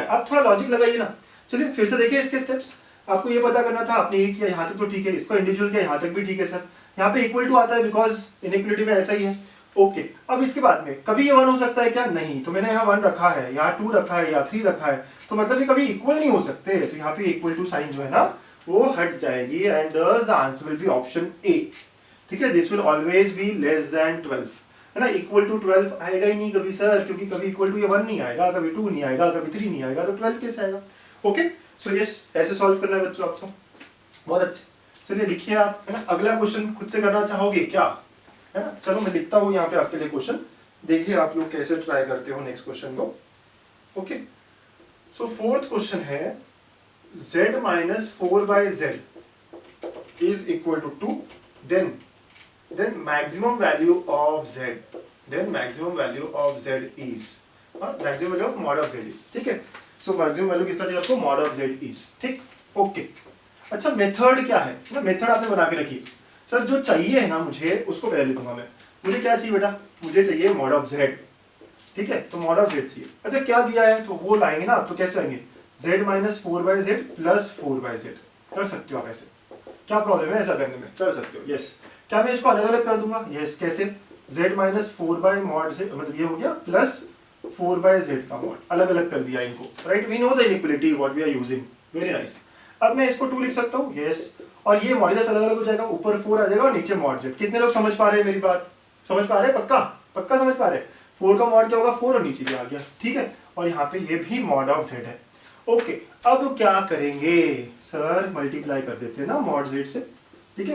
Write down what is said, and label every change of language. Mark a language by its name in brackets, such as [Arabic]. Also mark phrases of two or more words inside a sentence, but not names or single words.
[Hindi] अब थोड़ा लॉजिक लगाइए ना, चलिए फिर से देखिए इसके स्टेप्स। आपको ये पता करना था, आपने ये किया यहाँ तक तो ठीक है, इसको इंडिविजुअल किया यहाँ तक भी ठीक है सर, यहाँ पे [English] equal to [Hindi] आता है [English] because inequality [Hindi] में ऐसा ही है। ओके, अब इसके बाद में कभी ये 1 हो सकता है क्या? नहीं। तो मैंने यहाँ 1 रखा है, यहाँ 2 रखा है, या 3 रखा है, तो मतलब ये कभी इक्वल नहीं हो सकते। तो यहाँ पे [English] equal to sign [Hindi] जो है ना वो हट जाएगी, [English] एंड thus the answer will be option A। [Hindi] ठीक है, [English] this will always be less than 12, [Hindi] है ना। [English] equal to 12 [Hindi] आएगा ही नहीं कभी सर, क्योंकि कभी [English] equal to [Hindi] ये 1 नहीं आएगा, कभी 2 नहीं आएगा, कभी 3 नहीं आएगा, तो 12 कैसे आएगा? [English] okay, so yes, [Hindi] ऐसे सॉल्व करना है बच्चों आपको, बहुत अच्छे। चलिए लिखिए आप, है ना। अगला क्वेश्चन खुद से करना चाहोगे क्या, है ना? चलो मैं लिखता हूँ यहाँ पे आपके लिए क्वेश्चन, देखिए आप लोग कैसे ट्राई करते हो [English] next question [Hindi] को। [English] okay, so fourth question है, z minus 4 by z is equal to 2, then maximum value of z, then maximum value of z is, maximum value of mod of z is, [Hindi] ठीक है। सो [English] maximum value [Hindi] कितना चाहिए आपको, [English] mod of z is, [Hindi] ठीक। ओके, अच्छा मेथड क्या है ना, मेथड आपने बना के रखिए। सर जो चाहिए है ना मुझे, उसको पहले लिखूंगा मैं। मुझे क्या चाहिए बेटा, मुझे चाहिए [English] mod of z, [Hindi] ठीक है, तो [English] mod of z [Hindi] चाहिए। अच्छा क्या दिया है, तो वो लाएंगे ना, तो कैसे लाएंगे, [English] z minus 4 by z plus 4 by z, [Hindi] कर सकते हो आप ऐसे, क्या प्रॉब्लम है ऐसा करने में, कर सकते हो, यस। क्या मैं इसको अलग अलग कर दूंगा, यस, कैसे, [English] z minus 4 by mod z, [Hindi] मतलब ये हो गया प्लस [English] 4 by z [Hindi] का mod, अलग अलग कर दिया इनको, राइट। [English] we know the inequality what we are using, very nice. [Hindi] अब मैं इसको 2 लिख सकता हूँ, यस, और ये मॉड्यूलस अलग अलग हो जाएगा, ऊपर 4 आ जाएगा और नीचे [English] mod z। [Hindi] कितने लोग समझ पा रहे हैं मेरी बात, समझ पा रहे हैं, पक्का पक्का समझ पा रहे हैं। 4 का mod क्या होगा, 4 और नीचे भी आ गया, ठीक है, और यहाँ पे ये भी [English] mod of z [Hindi] है। ओके, अब क्या करेंगे सर, मल्टीप्लाई कर देते हैं ना [English] mod z [Hindi] से, ठीक है।